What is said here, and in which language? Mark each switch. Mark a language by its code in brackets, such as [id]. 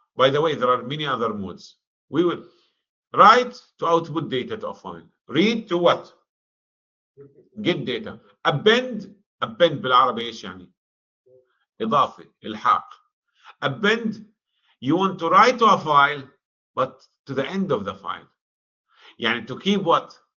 [en] By the way, there are many other modes. We will write to output data to a file. Read to what? Get data. [ar] Append بالعربي ايش يعني؟ إضافة إلحاق. [en] Append, you want to write to a file, but to the end of the file. [ar] يعني [en] to keep what?